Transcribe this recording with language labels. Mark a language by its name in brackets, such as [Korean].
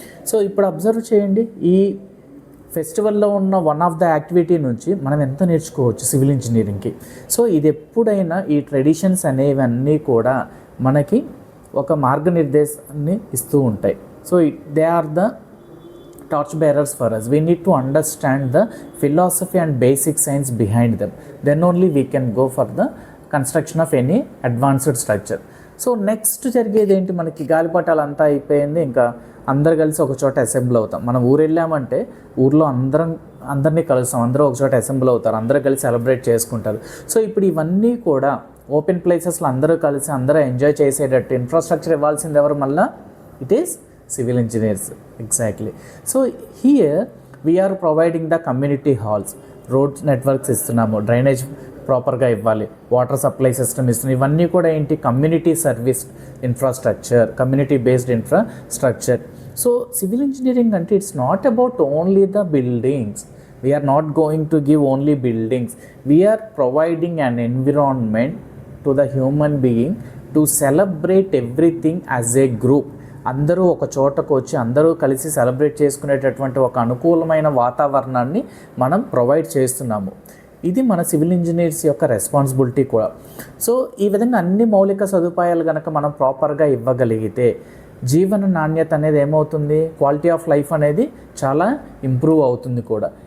[Telugu] So ఇప్పుడు observe చేయండి, ఈ ఫెస్టివల్లో ఉన్న వన్ ఆఫ్ ద యాక్టివిటీ నుంచి మనం ఎంత నేర్చుకోవచ్చు సివిల్ ఇంజనీరింగ్కి. సో ఇది ఎప్పుడైనా ఈ ట్రెడిషన్స్ అనేవన్నీ కూడా మనకి ఒక మార్గనిర్దేశాన్ని ఇస్తూ ఉంటాయి. [English] So they are the torch bearers for us. We need to understand the philosophy and basic science behind them. Then only we can go for the construction of any advanced structure. [Telugu] So next జరిగేది ఏంటి, మనకి గాలిపటాలు అంతా అయిపోయింది, ఇంకా అందరు కలిసి ఒక చోట అసెంబ్ల్ అవుతాం. మనం ఊరు వెళ్ళామంటే ఊర్లో అందరినీ కలుస్తాం, అందరూ ఒక చోట అసెంబ్ల్ అవుతారు, అందరూ కలిసి సెలబ్రేట్ చేసుకుంటారు. సో ఇప్పుడు ఇవన్నీ కూడా ఓపెన్ ప్లేసెస్లో అందరూ కలిసి అందరూ ఎంజాయ్ చేసేటట్టు ఇన్ఫ్రాస్ట్రక్చర్ ఇవ్వాల్సింది ఎవరు? [English] మళ్ళీ it is civil engineers. Exactly. So here we are providing the community halls, road networks [Telugu] ఇస్తున్నాము, డ్రైనేజ్ ప్రాపర్గా ఇవ్వాలి, వాటర్ సప్లై సిస్టమ్ ఇస్తున్నాం. ఇవన్నీ కూడా ఏంటి, community service infrastructure, community based infrastructure. [English] So civil engineering అంటే it's not about only the buildings. We are not going to give only buildings. We are providing an environment to the human being to celebrate everything as a group. [Telugu] అందరూ ఒక చోటకు వచ్చి అందరూ కలిసి celebrate చేసుకునేటటువంటి ఒక అనుకూలమైన వాతావరణాన్ని మనం ప్రొవైడ్ చేస్తున్నాము. ఇది మన సివిల్ ఇంజనీర్స్ యొక్క రెస్పాన్సిబిలిటీ కూడా. సో ఈ విధంగా అన్ని మౌలిక సదుపాయాలు కనుక మనం ప్రాపర్గా ఇవ్వగలిగితే జీవన నాణ్యత అనేది ఏమవుతుంది, క్వాలిటీ ఆఫ్ లైఫ్ అనేది చాలా ఇంప్రూవ్ అవుతుంది కూడా.